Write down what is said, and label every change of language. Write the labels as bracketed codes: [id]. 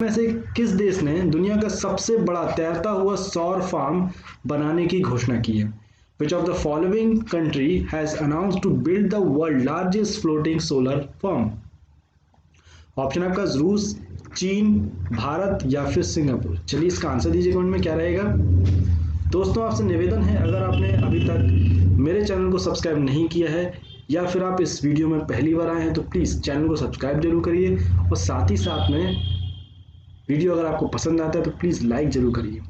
[hi] में से किस देश ने दुनिया का सबसे बड़ा तैरता हुआ सौर फार्म बनाने की घोषणा की है? [en] Which of the following country has announced to build the world largest floating solar farm? [hi] Option आपका रूस, चीन, भारत या फिर सिंगापुर। चलिए इसका आंसर दीजिए कमेंट में क्या रहेगा। दोस्तों आपसे निवेदन है, अगर आपने अभी तक मेरे चैनल को सब्सक्राइब नहीं किया है या फिर आप इस वीडियो में पहली बार आए हैं तो प्लीज़ चैनल को सब्सक्राइब जरूर करिए और साथ ही साथ में वीडियो अगर आपको पसंद आता है तो प्लीज़ लाइक जरूर करिए।